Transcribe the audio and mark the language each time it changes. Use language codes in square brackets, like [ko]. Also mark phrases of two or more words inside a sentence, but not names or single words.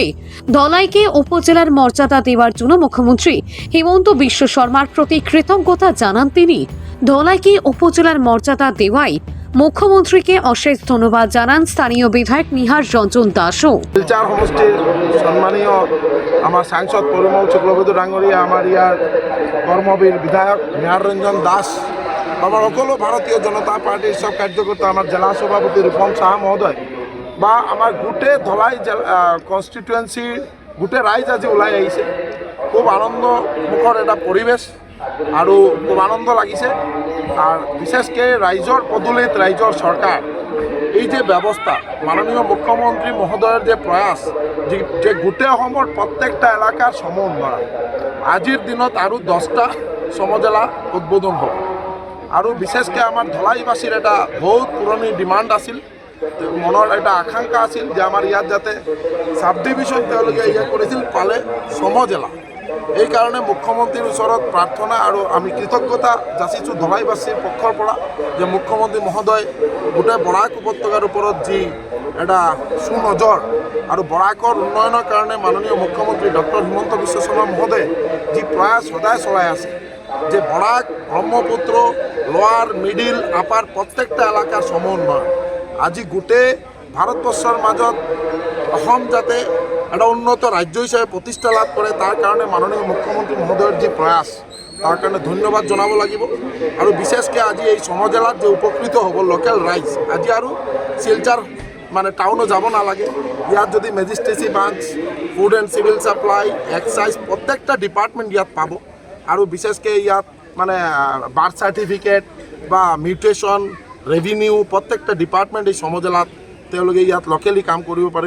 [bn] ধলাইকে উপজেলার মর্যাদা দেওয়ার জন্য মুখ্যমন্ত্রী হিমন্ত বিশ্ব শর্মার প্রতি কৃতজ্ঞতা জানান তিনি। ধলাইকে উপজেলার মর্যাদা দেওয়ায় মুখ্যমন্ত্রীকে অশেষ ধন্যবাদ জানান স্থানীয় বিধায়ক নিহার রঞ্জন দাসও। শিলচর সমষ্টির সম্মানীয় আমার সাংসদ [as] পরিমল শুক্লবৈদ্য ডাঙৰীয়া, আমাৰ ইয়াৰ কৰ্মবীৰ বিধায়ক নিহার রঞ্জন দাস, আমার সকলো ভারতীয় জনতা পার্টির সব কার্যকর্তা, [bn] আমার জেলা সভাপতি [as] রূপম সাহা মহোদয় বা আমার গোটেই ধলাই কনষ্টিটুৱেঞ্চি গোটেই রাইজ আজি ওলাই আহিছে। খুব আনন্দমুখৰ এটা পৰিৱেশ আৰু খুব আনন্দ লাগিছে। আর বিশেষকৈ রাইজৰ পদূলিত রাইজৰ চৰকাৰ এই যে ব্যৱস্থা, [bn] মাননীয় মুখ্যমন্ত্রী মহোদয়ের যে প্রয়াস, [as] যে গোটেই অসমৰ প্ৰত্যেকটা এলেকাৰ সম উন্নয়ন, আজিৰ দিনত আৰু 10টা সমজেলা উদ্বোধন হ'ব। আৰু বিশেষকৈ আমাৰ ধলাইবাসীৰ এটা বহুত পুৰণি ডিমাণ্ড আছিল, মনৰ এটা আকাংক্ষা আছিল যে আমাৰ ইয়াত যাতে [en] sub division [as] তেওঁলোকে কৰিছিল, পালে সমজেলা। এই কাৰণে মুখ্যমন্ত্ৰীৰ ওচৰত প্ৰাৰ্থনা আৰু আমি কৃতজ্ঞতা যাচিছোঁ ধলাইবাসীৰ পক্ষৰ পৰা যে মুখ্যমন্ত্ৰী মহোদয় গোটেই বৰাক উপত্যকাৰ ওপৰত যি এটা সুনজৰ আৰু বৰাকৰ উন্নয়নৰ কাৰণে মাননীয় মুখ্যমন্ত্ৰী ডক্টৰ হিমন্ত বিশ্ব শৰ্মা মহোদয়ে যি প্ৰয়াস সদায় চলাই আছে যে বরাক, ব্রহ্মপুত্র, লোয়ার, মিডিল, আপার [bn] প্রত্যেকটা এলাকার সম উন্নয়ন। আজি গোটেই ভারতবর্ষের মাজত অসম যাতে একটা উন্নত রাজ্য হিসাবে প্রতিষ্ঠা লাভ করে, তার কারণে মাননীয় মুখ্যমন্ত্রী মহোদয়ের যে প্রয়াস, তার কারণে ধন্যবাদ জনাব লাগিব। [as] আৰু বিশেষকৈ আজি এই সমজেলাত যে উপকৃত হ'ব লোকেল রাইজ, আজি আৰু শিলচৰ মানে টাউনো যাব নালাগে। ইয়াত যদি [en] magistracy branch, food and civil supply, [as] এক্সাইজ প্ৰত্যেকটা ডিপাৰ্টমেণ্ট ইয়াত পাব। আৰু বিশেষকৈ ইয়াত মানে [en] birth certificate [as] বা মিউটেশ্যন, ৰেভিনিউ প্ৰত্যেকটা ডিপাৰ্টমেণ্ট এই সমজেলাত তেওঁলোকে ইয়াত লোকেলি কাম কৰিব পাৰিব।